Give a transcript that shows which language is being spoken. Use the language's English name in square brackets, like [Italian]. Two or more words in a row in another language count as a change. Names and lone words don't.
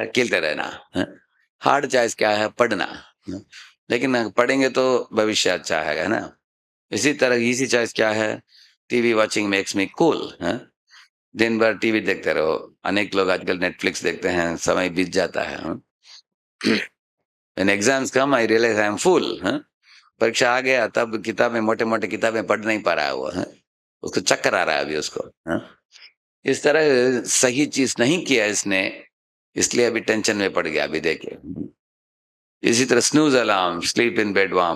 [Hindi] खेलते रहना। [English] hard choice [Hindi] क्या है? पढ़ना। लेकिन पढ़ेंगे तो भविष्य अच्छा है ना? इसी तरह [English] easy choice [Hindi] क्या है? [English] TV watching makes me cool. [Hindi] दिन भर टीवी देखते रहो। अनेक लोग आजकल नेटफ्लिक्स देखते हैं, समय बीत जाता है। [English] When exams come, I realize I am fool. [Hindi] परीक्षा आ गया तब किताबें, मोटे मोटे किताबें पढ़ नहीं पा रहा है वो, उसको चक्कर आ रहा है अभी उसको। इस तरह सही चीज नहीं किया इसने, इसलिए अभी टेंशन में पड़ गया। अभी देखिए इसी तरह [English] snooze alarm, sleep in bed warm.